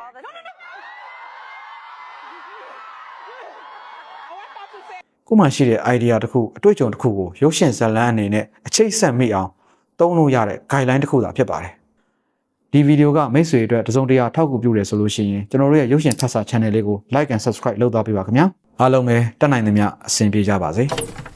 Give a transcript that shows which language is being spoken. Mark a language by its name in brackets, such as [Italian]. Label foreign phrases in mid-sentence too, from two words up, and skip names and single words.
[Burmese] ကိုမှရှိတဲ့ idea တစ်ခုအတွေ့အကြုံတစ်ခုကိုရုပ်ရှင်ဇာတ်လမ်းအနေနဲ့အချိတ်ဆက်မိအောင်သုံးလို့ရတဲ့ guideline တစ်ခုသာဖြစ်ပါတယ်ဒီဗီဒီယိုကမိတ်ဆွေအတွက်တစုံတရာထောက်ကူပြုတယ်ဆိုလို့ရှိရင်ကျွန်တော်တို့ရဲ့ရုပ်ရှင်ဖတ်စာ channel လေးကို [English] like and subscribe [Burmese] လုပ်သွားပေးပါခင်ဗျာအားလုံးပဲတက်နိုင်သမျှအဆင်ပြေကြပါစေ